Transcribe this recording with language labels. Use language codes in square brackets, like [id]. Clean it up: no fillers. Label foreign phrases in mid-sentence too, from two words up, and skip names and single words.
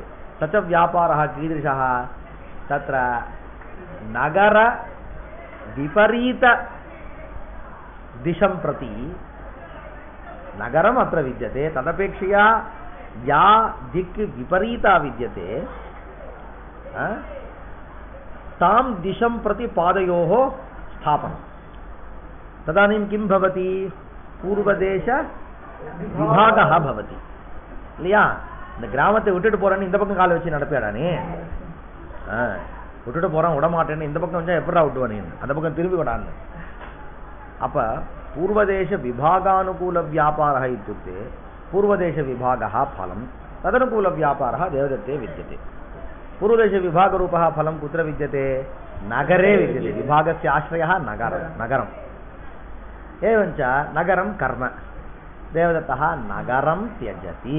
[sa] स च व्यापारः कीदृशः तत्र नगर विपरीत दिशं प्रति नगरम् अत्र विद्यते, तदपेक्षया या दिक् विपरीता विद्यते तां दिशं प्रति पादयोः स्थापनं। तदानीं किं भवति पूर्वदेश विभागः भवति இல்லையா? [ta] இந்த கிராமத்தை விட்டுட்டு போறேன்னு இந்த பக்கம் காலை வச்சு நடப்பியாடானே, விட்டுட்டு போறான் விடமாட்டேன்னு இந்த பக்கம் வச்சா எப்படா விட்டுவானே அந்த பக்கம் திரும்பி விடான்னு. [sa] அப்ப पूर्वदेश विभागानुकूल व्यापारः इत्युक्ते पूर्वदेश विभागः फलं तदनुकूल व्यापारः देवदत्ते विद्यते। पूर्वदेश विभागरूपः फलं कुत्र विद्यते? नगरे विद्यते। विभागस्य आश्रयः नगरम् एवञ्च नगरं कर्म देवदत्तः नगरं त्यजति।